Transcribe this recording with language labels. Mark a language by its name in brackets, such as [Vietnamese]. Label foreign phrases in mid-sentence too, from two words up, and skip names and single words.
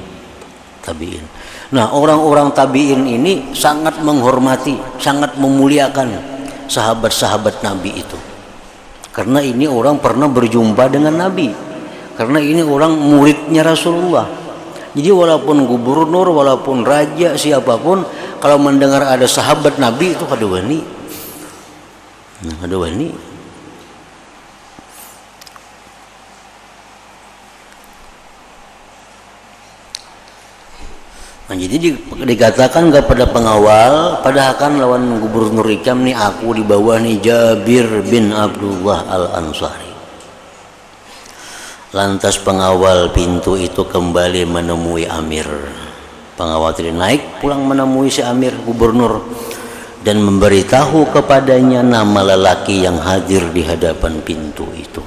[Indonesian] Nah, orang-orang tabi'in ini sangat menghormati, sangat memuliakan sahabat-sahabat Nabi itu. Karena ini orang pernah berjumpa dengan Nabi. Karena ini orang muridnya Rasulullah. [Banjar] Jadi walaupun gubernur, walaupun raja, siapapun, kalau mendengar ada sahabat Nabi itu kada wani. Kada wani. Nah, jadi dikatakan kepada pengawal, padahal kan lawan gubernur ikam nih, aku di bawah nih Jabir bin Abdullah Al-Ansari. [Indonesian] Lantas pengawal pintu itu kembali menemui amir. Pengawal tadi naik pulang menemui si amir gubernur dan memberitahu kepadanya nama lelaki yang hadir di hadapan pintu itu.